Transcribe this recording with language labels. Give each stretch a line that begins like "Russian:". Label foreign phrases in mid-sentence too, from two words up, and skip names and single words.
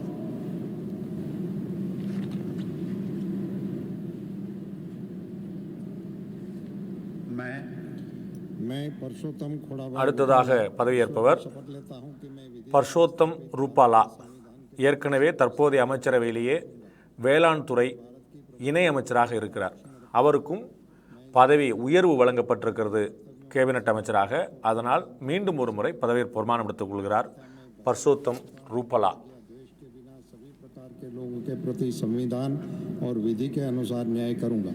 Hindi: मैं परसोत्तम खोड़ाबा
Tamil: அடுத்ததாக பதவியேற்பவர் பர்ஷோத்தம் ரூபாலா. ஏற்கனவே தற்போதைய அமைச்சரவையிலேயே வேளாண் துறை இணை அமைச்சராக இருக்கிறார். அவருக்கும் பதவி உயர்வு வழங்கப்பட்டிருக்கிறது கேபினட் அமைச்சராக. அதனால் மீண்டும் ஒரு முறை பதவியேற்பு பிரமாணம் எடுத்துக் கொள்கிறார் பர்ஷோத்தம் ரூபாலா.
Hindi: सभी प्रकार के लोगों के प्रति संविधान और विधि के अनुसार न्याय करूंगा।